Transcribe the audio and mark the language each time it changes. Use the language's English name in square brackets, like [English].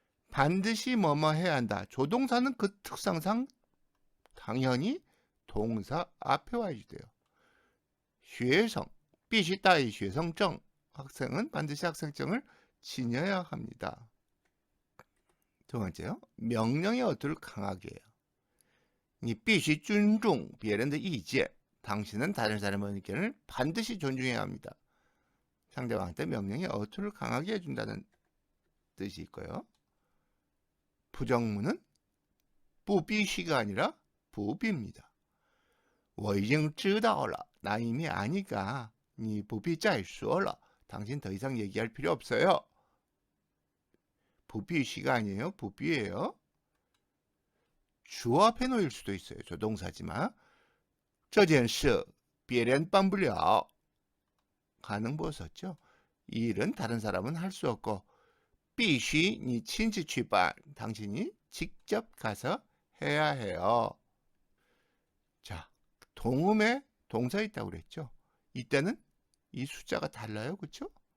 [Korean] 반드시 뭐뭐 해야 한다. 조동사는 그 특성상 당연히 동사 앞에 와야 돼요. [Chinese] 学生必须带学生证. [Korean] 학생은 반드시 학생증을 지녀야 합니다. 두 번째요. 명령의 어투를 강하게 해요. [Chinese] 你必须尊重别人的意见. [Korean] 당신은 다른 사람의 의견을 반드시 존중해야 합니다. 상대방한테 명령의 어투를 강하게 해준다는 뜻이 있고요. 부정문은 不必须가 아니라 不必입니다. [Chinese] 我已经知道了. [Korean] 나 이미 아니까 [Chinese] 你不必再说了. [Korean] 당신 더 이상 얘기할 필요 없어요. 不必须가 아니에요. 不必예요. 주어 앞에 놓일 수도 있어요. [Chinese] 조동사지만 这件事别人帮不了. [Korean] 가능 보였었죠. 이 일은 다른 사람은 할 수 없고 [Chinese] 必须你亲自去办. [Korean] 당신이 직접 가서 해야 해요. 자, 동음에 동사 있다고 그랬죠. 이때는 이 숫자가 달라요. 그렇죠?